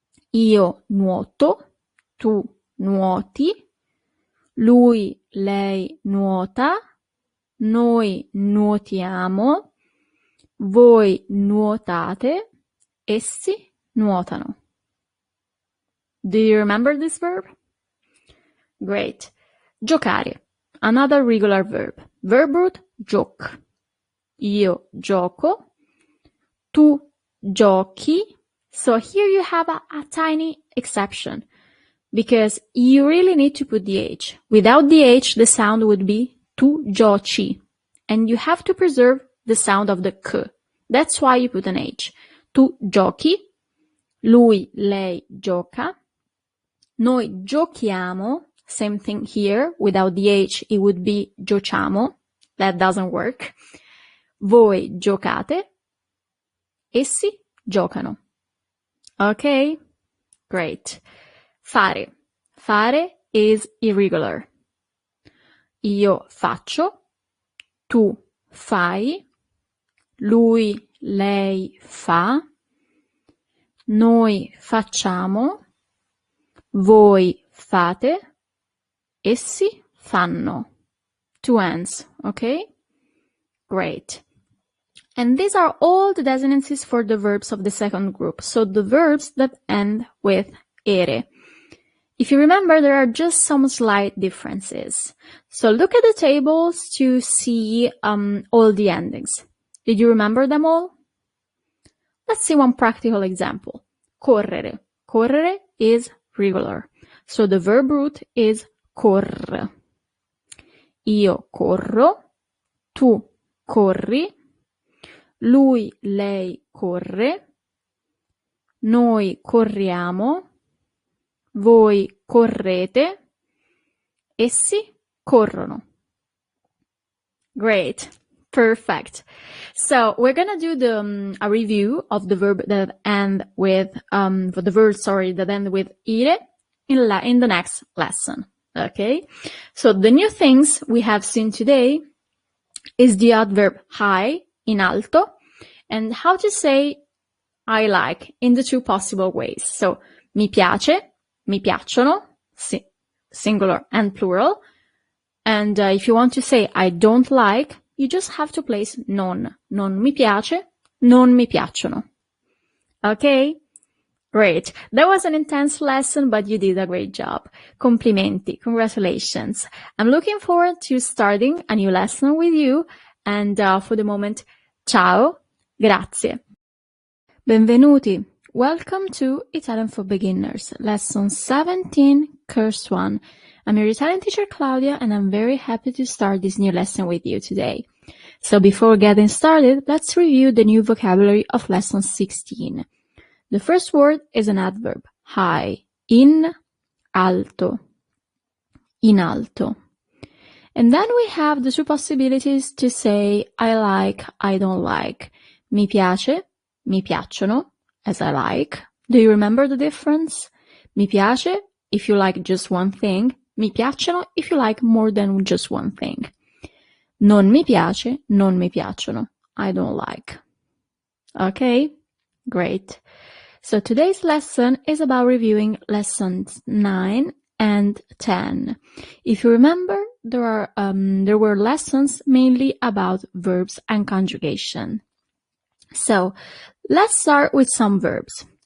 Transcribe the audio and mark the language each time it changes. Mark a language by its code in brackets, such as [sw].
[it] Io nuoto, tu nuoti, lui, lei nuota, noi nuotiamo, voi nuotate, essi nuotano. [en] Do you remember this verb? Great. Giocare. Another regular verb. Verb root, [it] gioc. Io gioco, tu giochi. [en] So here you have a tiny exception, because you really need to put the H. Without the H, the sound would be tu giochi, and you have to preserve the sound of the K. That's why you put an H. [it] Tu giochi, lui, lei gioca, noi giochiamo, [en] same thing here. Without the H, it would be giociamo. That doesn't work. [it] Voi giocate, essi giocano. [en] Okay? Great. Fare. Fare is irregular. [it] Io faccio, tu fai, lui, lei fa, noi facciamo, voi fate, essi fanno. [en] Two ends, okay? Great. And these are all the desinences for the verbs of the second group, so the verbs that end with ere. If you remember, there are just some slight differences. So look at the tables to see all the endings. Did you remember them all? Let's see one practical example. Correre. Correre is regular, so the verb root is cor. [it] Io corro, tu corri, lui, lei corre, noi corriamo, voi correte, essi corrono. [en] Great. Perfect. So we're gonna do a review of the verb that end with the verbs that end with ire in the next lesson. Okay. So the new things we have seen today is the adverb high, in alto, and how to say I like in the two possible ways. So [it] mi piace, mi piacciono, [en] singular and plural. And if you want to say I don't like, you just have to place non. [it] Non mi piace, non mi piacciono. [en] Okay? Great. That was an intense lesson, but you did a great job. Complimenti. Congratulations. I'm looking forward to starting a new lesson with you. And for the moment, [it] ciao. Grazie. Benvenuti. [en] Welcome to Italian for Beginners, Lesson 17, Course 1. I'm your Italian teacher, Claudia, and I'm very happy to start this new lesson with you today. So before getting started, let's review the new vocabulary of Lesson 16. The first word is an adverb, high, in alto, in alto. And then we have the two possibilities to say I like, I don't like. [it] Mi piace, mi piacciono, [en] as I like. Do you remember the difference? Mi piace, if you like just one thing. Mi piacciono, if you like more than just one thing. [it] Non mi piace, non mi piacciono. [en] I don't like. Okay? Great. So today's lesson is about reviewing lessons 9 and 10. If you remember, there were lessons mainly about verbs and conjugation. So let's start with some verbs.